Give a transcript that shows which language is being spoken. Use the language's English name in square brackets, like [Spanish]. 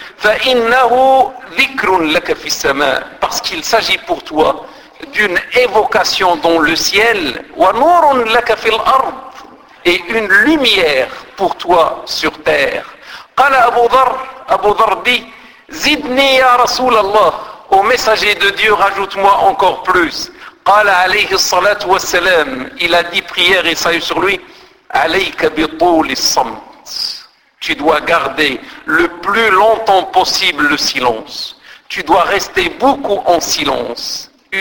[Arabic] فإنه ذكر لك في السماء. [French] Parce qu'il s'agit pour toi d'une évocation dans le ciel. [Arabic] ونور لك في الأرض. [French] Et une lumière pour toi sur terre. [Arabic] قال أبو ذر [French] dit, [Arabic] زدني يا رسول الله. [French] Ô messager de Dieu, rajoute-moi encore plus. [Arabic] قال عليه الصلاة والسلام, [French] il a dit, prière et salut sur lui, [Arabic] عليك بطول الصمت. [French] Tu dois garder le plus longtemps possible le silence. Tu dois rester beaucoup en silence.